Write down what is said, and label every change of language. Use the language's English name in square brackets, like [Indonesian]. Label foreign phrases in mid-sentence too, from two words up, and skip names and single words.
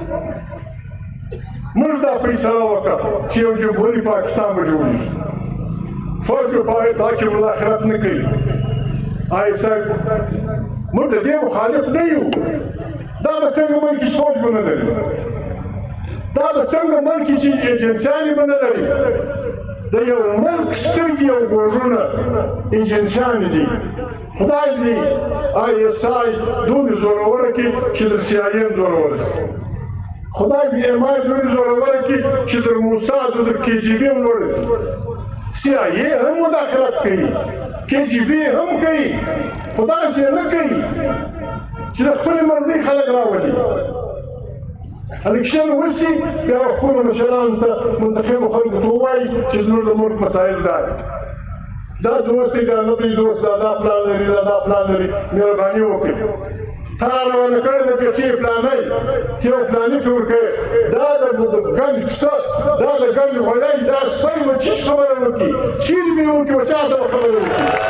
[Pashto] موږ دا فیصله وکړه چې یو جمهوري پاکستان به جوړېږي فوج به په دا کې مداخلت نه کوي صاحب موږ د دې مخالف نه یو دا به څنګه ملکي فوج به نه لري دا به څنګه ملکي چې ایجنسیانې به نه لري د یو ملک سترګې او غوږونه ایجنسیانې دي خدای دې ISI دونې زوروره کړي چې در CIA هم زوروره شي خدای دې MI دونې زوروره کړي چې در موساد او در KGB هم لوړه شي CIA هم مداخلت کوي KGB هم کوي خو داسې نه کوي چې د خپلې مرضۍ خلک راولي الیکشن وشي بیا خپلو مشرانو ته منتخبو خلکو ته ووایي چې زموږ د ملک مسایل دا دي دا دوست دی دا نه دی دوست دا پلان لري دا پلان لري مهرباني وکړئ تا روانه کړې د ګټې پلانۍ چې یو پلاني کې ورکوې دا د ګنج پسه دا د ګنج غویی دا سپی به چیش خبره وکړي چیرې به یې وکړي به چا ته به خبره وکړي